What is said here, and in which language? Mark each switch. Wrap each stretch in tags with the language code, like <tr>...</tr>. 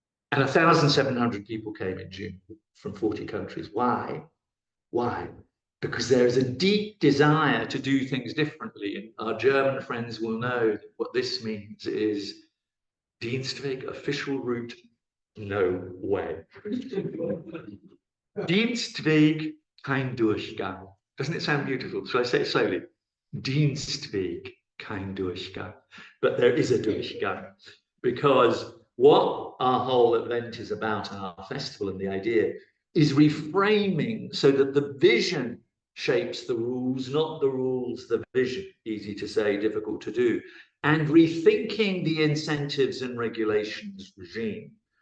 <en>And 1,700 people came in June from 40 countries. Why? Why? Because there is a deep desire to do things differently. And our German friends will know what this means is Dienstweg, official route, no way.</en> <de>Dienstweg, kein Durchgang.</de> <en>Doesn't it sound beautiful? Shall I say it slowly?</en> <de>Dienstweg, kein Durchgang.</de> <en>But there is a Durchgang, because what our whole event is about, our festival and the idea, is reframing so that the vision shapes the rules, not the rules, the vision. Easy to say, difficult to do. And rethinking the incentives and regulations regime.</en>